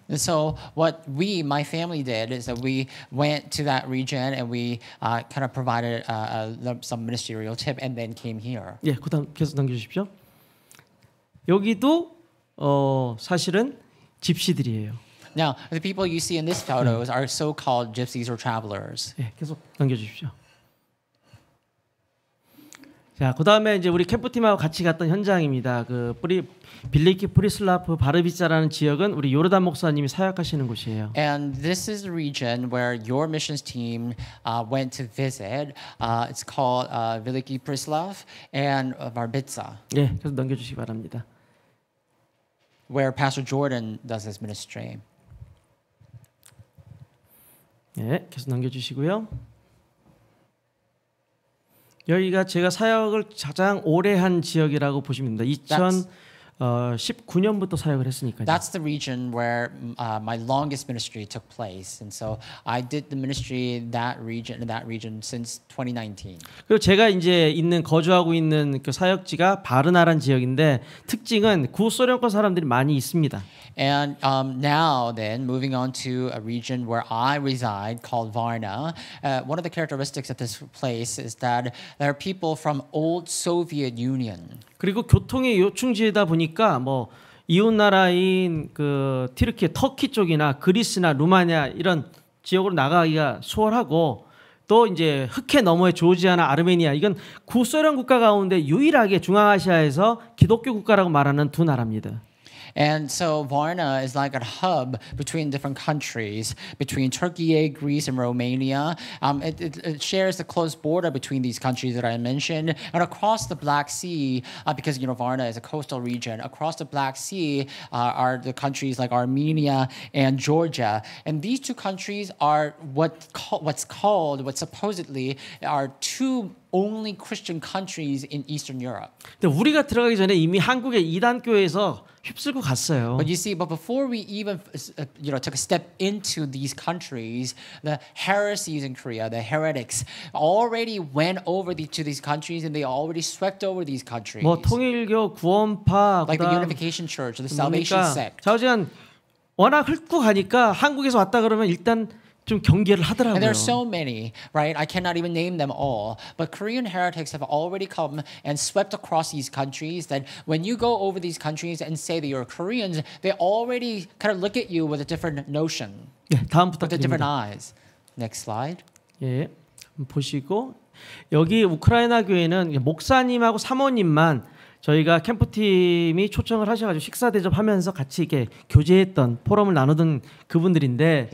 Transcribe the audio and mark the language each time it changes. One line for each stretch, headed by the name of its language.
English: And so what my family did is that we went to that region and we kind of provided some ministerial tip and then came here.
Korean: 예, 그다음 계속 넘겨주십시오. 여기도 사실은 집시들이에요.
English: Now, the people you see in these photos are so-called gypsies or travelers.
Korean: 예, 계속 넘겨주십시오. 자, 그다음에 이제 우리 캠프팀하고 같이 갔던 현장입니다. 그 빌리키 프리슬라프 바르비자라는 지역은 우리 요르단 목사님이 사역하시는 곳이에요.
English: And this is the region where your missions team went to visit. It's called Veliki Prislav and Barbitsa,
Korean: 예, 계속 넘겨주시기 바랍니다.
English: where Pastor Jordan does his ministry.
Korean: 예, 계속 넘겨주시고요. 여기가 제가 사역을 가장 오래 한 지역이라고 보시면 됩니다. 19년부터 사역을 했으니까요.
English: That's the region where my longest ministry took place, and so I did the ministry in that region since 2019.
Korean: 그리고 제가 이제 거주하고 있는 그 사역지가 바르나란 지역인데 특징은 구소련권 사람들이 많이 있습니다.
English: And now, then, moving on to a region where I reside called Varna, one of the characteristics of this place is that there are people from old Soviet Union.
Korean: 그리고 교통의 요충지이다 보니까 뭐 이웃 나라인 그 터키 쪽이나 그리스나 루마니아 이런 지역으로 나가기가 수월하고 또 이제 흑해 너머의 조지아나 아르메니아 이건 구소련 국가 가운데 유일하게 중앙아시아에서 기독교 국가라고 말하는 두 나라입니다.
English: And so Varna is like a hub between different countries, between Turkey, Greece, and Romania. It shares the close border between these countries that I mentioned, and across the Black Sea, because Varna is a coastal region. Across the Black Sea are the countries like Armenia and Georgia, and these two countries are what supposedly are two only Christian countries in Eastern Europe.
Korean: 근데 우리가 들어가기 전에 이미 한국의 이단 교회에서 휩쓸고 갔어요.
English: But before we even took a step into these countries, the heresies in Korea, the heretics, already went over to these countries and they already swept over these countries.
Korean: 뭐 통일교, 구원파,
English: like the
Korean: 그다음
English: Unification Church, the Salvation Sect.
Korean: 자우지간 워낙 훑고 가니까 한국에서 왔다 그러면 일단 좀 경계를 하더라고요.
English: And there are so many, right? I cannot even name them all. But Korean heretics have already come and swept across these countries that when you go over these countries and say that you're Koreans, they already kind of look at you with a different notion,
Korean: 예, 다음
English: with the different
Korean: 부탁드립니다.
English: eyes. Next slide.
Korean: 예, 보시고 여기 우크라이나 교회는 목사님하고 사모님만 저희가 캠프팀이 초청을 하셔가지고 식사 대접하면서 같이 이렇게 교제했던 포럼을 나누던 그분들인데